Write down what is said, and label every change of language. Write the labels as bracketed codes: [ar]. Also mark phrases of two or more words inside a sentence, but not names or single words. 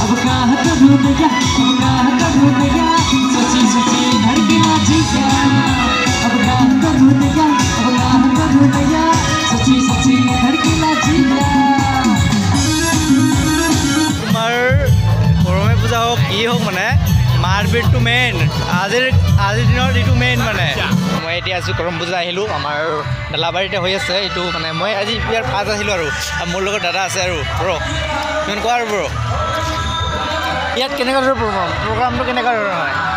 [hi] सोची सोची धड़कना जिया अब क्या करूँ दिया सोची सोची धड़कना जिया [as] তোমাৰ কৰমে পূজা হোক কি হোক মানে মাৰপিটটো মেইন আজিৰ দিনৰ এইটো মেইন মানে মই এতিয়া আছোঁ কৰম পূজা আহিলোঁ আমাৰ ডালাবাৰীতে হৈ আছে এইটো মানে মই আজি ইয়াৰ ফাৰ্ষ্ট আহিলোঁ আৰু মোৰ লগত দাদা আছে আৰু ব্ৰ তুমি কোৱা আৰু ব্ৰ ইয়াত কেনেকুৱা ধৰণৰ প্ৰগ্ৰামটো কেনেকুৱা ধৰণৰ হয়